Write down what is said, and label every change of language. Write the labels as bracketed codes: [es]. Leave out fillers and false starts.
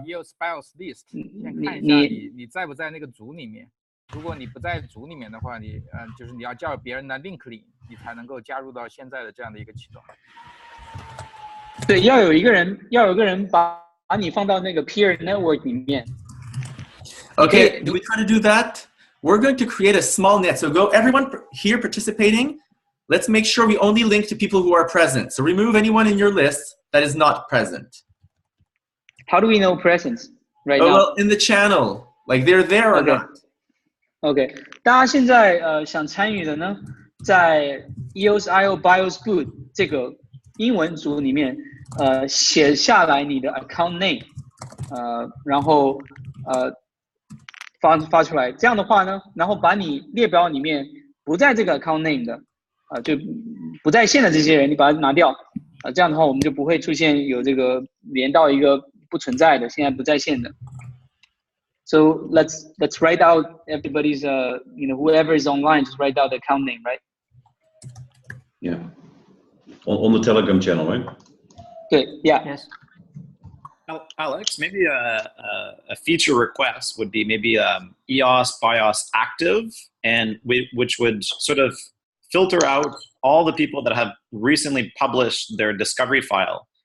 [zh] EOS BIOS list， 你先看一下你在不在那个组里面。如果你不在组里面的话，就是你要叫别人来 link 你才能够加入到现在的这样的一个启动。对，要有一个人把你放到那个 peer network 里面。 [en] Okay, do we try to do that? We're going to create a small net. So go, everyone here participating, let's make sure we only link to people who are present. So remove anyone in your list that is not present. How do we know presence right now? Well, in the channel, like they're there or not. [zh] OK， 大家现在想参与的呢，在 EOS BIOS boot 这个英文组里面，写下来你的 account name， 然后发出来。这样的话呢，然后把你列表里面不在这个 account name 的，就不在线的这些人，你把它拿掉。这样的话我们就不会出现有这个连到一个不存在的，现在不在线的。 [en] So let's write out everybody's whoever is online, just write out the account name, right? Yeah. On the Telegram channel, right? Good. Yeah. Yes. Alex, maybe a feature request would be maybe EOS BIOS active, and which would sort of filter out all the people that have recently published their discovery file.